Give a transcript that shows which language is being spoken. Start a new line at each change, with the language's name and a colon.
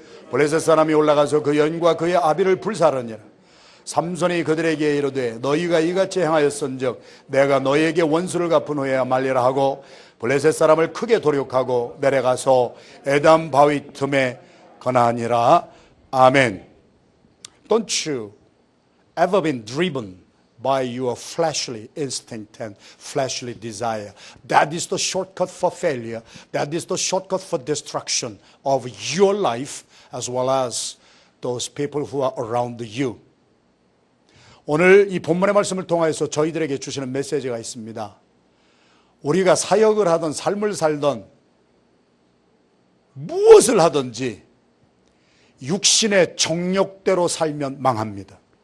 Korean: 블레셋 사람이 올라가서 그 연과 그의 아비를 불사르니라. 삼손이 그들에게 이르되 너희가 이같이 행하였은즉 내가 너희에게 원수를 갚은 후에야 말리라 하고 블레셋 사람을 크게 도륙하고 내려가서 에담 바위 틈에 거나니라. 아멘.
English: Don't you ever been driven by your fleshly instinct and fleshly desire? That is the shortcut for failure. That is the shortcut for destruction of your life as well as those people who are around you.
Korean: 오늘 이 본문의 말씀을 통해서 저희들에게 주시는 메시지가 있습니다. 우리가 사역을 하든 삶을 살든 무엇을 하든지 육신의 정욕대로 살면 망합니다.